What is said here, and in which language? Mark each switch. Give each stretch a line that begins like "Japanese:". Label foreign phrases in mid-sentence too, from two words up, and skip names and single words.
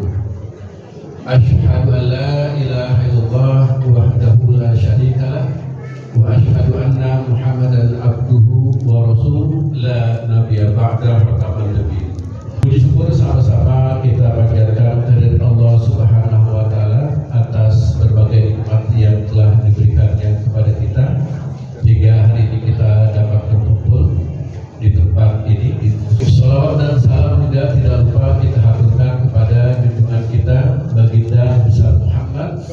Arabic: أشهد أن لا إله إلا الله وحده لا شريك له وأشهد أن محمدا عبده ورسوله لا نبي بعد خاتم النبي.
Indonesian: Puji syukur sama-sama kita panjatkan kehadirat Allah
Arabic: سبحانه وتعالى
Indonesian: atas berbagai nikmat yang telah diberikannya kepada kita hingga hari ini kita dapat berkumpul di tempat ini. Shalawat dan salam juga tidak lupa kita haturkan kepada junjungan kita baginda besar Muhammad.